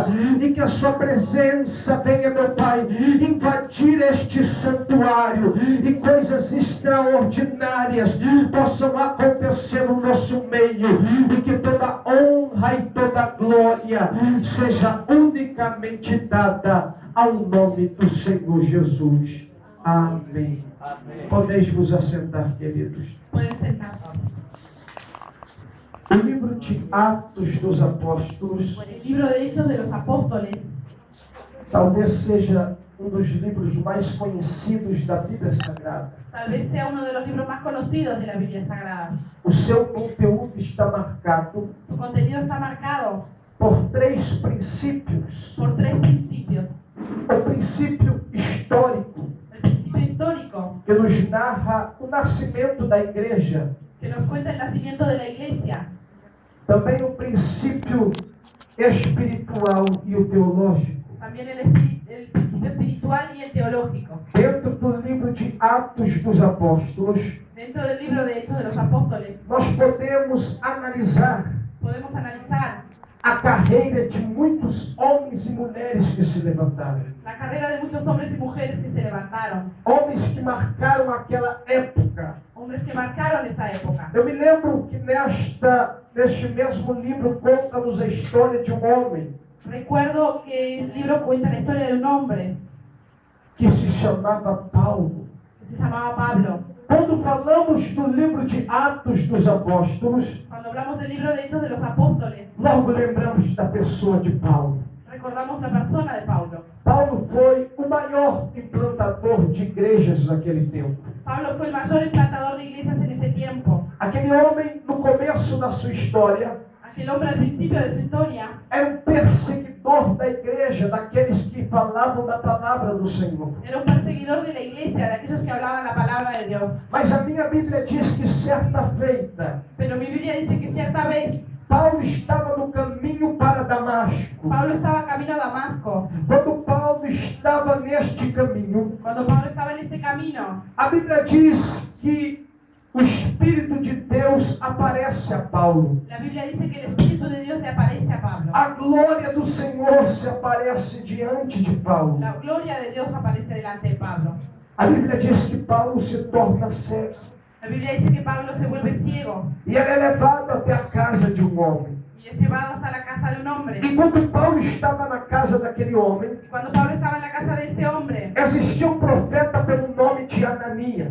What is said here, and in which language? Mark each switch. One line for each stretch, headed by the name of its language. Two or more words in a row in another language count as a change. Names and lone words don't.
Portuguese: E que a sua presença venha, meu Pai, invadir este santuário e coisas extraordinárias possam acontecer no nosso meio e que toda honra e toda glória seja unicamente dada ao nome do Senhor Jesus. Amém. Podeis vos assentar, queridos. O livro de Atos dos Apóstolos,
Spanish: El libro de Hechos de los Apóstoles,
Portuguese: talvez seja um dos livros mais conhecidos da Bíblia Sagrada.
Spanish: tal vez sea uno de los libros más conocidos de la Biblia Sagrada.
Portuguese: O seu conteúdo está marcado
Spanish: Su contenido está marcado
Portuguese: por 3 princípios.
Spanish: por 3 principios.
Portuguese: O princípio histórico,
Spanish: El principio histórico,
Portuguese: que nos narra o nascimento da igreja.
Spanish: que nos cuenta el nacimiento de la iglesia.
Portuguese: Também o princípio espiritual e o teológico.
Spanish: También el principio espiritual y el teológico.
Portuguese: Dentro do livro de Atos dos Apóstolos,
Spanish: Dentro del libro de Hechos de los Apóstoles,
Portuguese: nós podemos analisar
Spanish: podemos analizar
Portuguese: a carreira de muitos homens e mulheres que se levantaram.
Spanish: la carrera de muchos hombres y mujeres que se levantaron.
Portuguese: Homens que marcaram aquela época.
Spanish: Hombres que marcaron esa época.
Portuguese: Eu me lembro que neste mesmo livro conta-nos a história de um homem
Spanish: Recuerdo que el libro cuenta la historia de un hombre
Portuguese: que se chamava Paulo.
Spanish: que se llamaba Pablo.
Portuguese: Quando falamos do livro de Atos dos Apóstolos,
Spanish: Cuando hablamos del libro de Hechos de los Apóstoles,
Portuguese: logo lembramos da pessoa de Paulo.
Spanish: recordamos la persona de Pablo.
Portuguese: Paulo foi o maior implantador de igrejas naquele tempo.
Spanish: Pablo fue el mayor implantador de iglesias en ese tiempo.
Portuguese: Aquele homem, no começo da sua história,
Spanish: Aquel hombre al principio de su historia
Portuguese: era um perseguidor da igreja, daqueles que falavam da palavra do Senhor.
Spanish: era un perseguidor de la iglesia, de aquellos que hablaban la palabra de Dios.
Portuguese: Mas a minha Bíblia diz que certa feita,
Spanish: Pero mi Biblia dice que cierta vez
Portuguese: Paulo estava no caminho para Damasco.
Spanish: Pablo estaba camino a Damasco.
Portuguese: Quando Paulo estava neste caminho,
Spanish: Cuando Pablo estaba en este camino,
Portuguese: a Bíblia diz que o Espírito de Deus aparece a Paulo.
Spanish: la Biblia dice que el Espíritu de Dios le aparece a Pablo.
Portuguese: A glória do Senhor se aparece diante de Paulo.
Spanish: La gloria de Dios aparece delante de Pablo.
Portuguese: A Bíblia diz que Paulo se torna cego.
Spanish: La Biblia dice que Pablo se vuelve ciego
Portuguese: E ele é levado até a casa de um homem.
Spanish: y es llevado hasta la casa de un hombre.
Portuguese: E quando Paulo estava na casa daquele homem,
Spanish: Y cuando Pablo estaba en la casa de ese hombre,
Portuguese: existia um profeta pelo nome de Ananias.